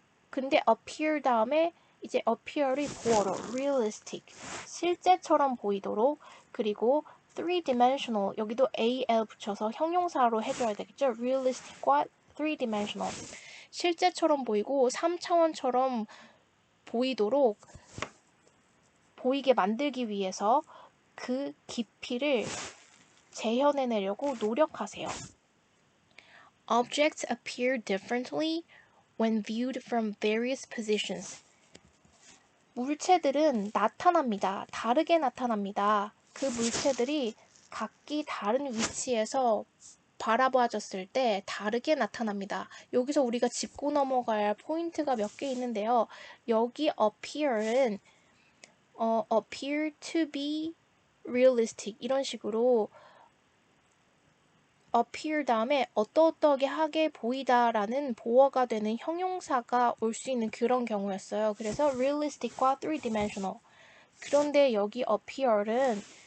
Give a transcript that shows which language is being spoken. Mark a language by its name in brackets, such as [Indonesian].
[Korean] 근데 appear 다음에 이제 appear의 보어로 realistic, 실제처럼 보이도록, 그리고 three-dimensional, 여기도 al 붙여서 형용사로 해줘야 되겠죠. realistic과 three-dimensional, 실제처럼 보이고 3차원처럼 보이도록 보이게 만들기 위해서 그 깊이를 재현해내려고 노력하세요. [English] Objects appear differently when viewed from various positions. [Korean] 물체들은 나타납니다. 다르게 나타납니다. 그 물체들이 각기 다른 위치에서 바라봐졌을 때 다르게 나타납니다. 여기서 우리가 짚고 넘어가야 할 포인트가 몇 개 있는데요. 여기 appear은 [English] appear to be realistic [Korean] 이런 식으로 appear 다음에 어떠하게 보이다라는 보어가 되는 형용사가 올 수 있는 그런 경우였어요. 그래서 realistic과 three-dimensional. 그런데 여기 appear은